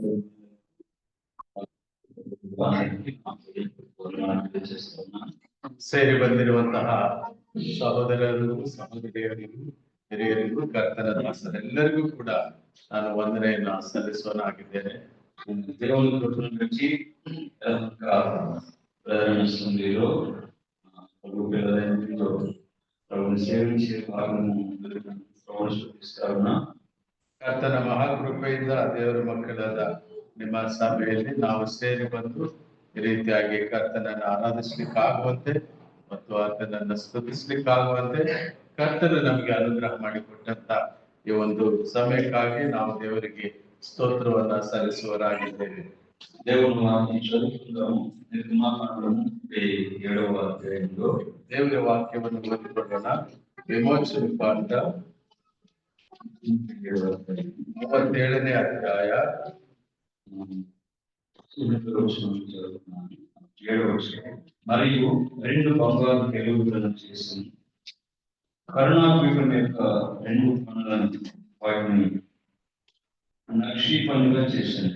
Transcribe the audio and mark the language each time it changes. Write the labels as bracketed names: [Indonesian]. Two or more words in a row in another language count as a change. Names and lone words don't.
[Kannada] ಸೇರಿ ಬಂದಿರುವಂತಹ ಸಹೋದರರು, ಸಹೋದರಿಯರಿಗೂ, ಹಿರಿಯರಿಗೂ, ಕರ್ತನ ದಾಸರೆಲ್ಲರಿಗೂ ಕೂಡ ನಾನು ವಂದನೆಯನ್ನು ಸಲ್ಲಿಸುವನಾಗಿದ್ದೇನೆ. [Telugu] దేవుని కృపను బట్టి ప్రదర్శనలో ప్రభు పిల్లలతో ప్రభుని సేవించే భాగము శ్రవణిస్తారున్న [Kannada] ಕರ್ತನ ಮಹಾಕೃಪೆಯಿಂದ ದೇವರ ಮಕ್ಕಳಾದ ನಿಮ್ಮ ಸಭೆಯಲ್ಲಿ ನಾವು ಸೇರಿ ಬಂದು ಈ ರೀತಿಯಾಗಿ ಕರ್ತನನ್ನು ಆರಾಧಿಸ್ಲಿಕ್ಕಾಗುವಂತೆ ಮತ್ತು ಆತನನ್ನು ಸ್ತುತಿಸ್ಲಿಕ್ಕಾಗುವಂತೆ ಕರ್ತನು ನಮಗೆ ಅನುಗ್ರಹ ಮಾಡಿಕೊಟ್ಟಂತ ಈ ಒಂದು ಸಮಯಕ್ಕಾಗಿ ನಾವು ದೇವರಿಗೆ ಸ್ತೋತ್ರವನ್ನ ಸಲ್ಲಿಸುವರಾಗಿದ್ದೇವೆ. [Telugu] దేవుని వాక్యం చదువుకుందాము. నిర్గమాకాండము 7వ అధ్యాయంలో [Kannada] ದೇವರ ವಾಕ್ಯವನ್ನು ಓದಿಕೊಳ್ಳೋಣ. ವಿಮೋಚನ ಕಾಂಡ 37ನೇ ಅಧ್ಯಾಯ [Telugu] 7వ వచనం. మరియు 2 బంగారు కెరూబులను చేసి కరుణాపీఠం యొక్క 2 కొనలను వాటిని నక్షి పనులుగా చేశాను.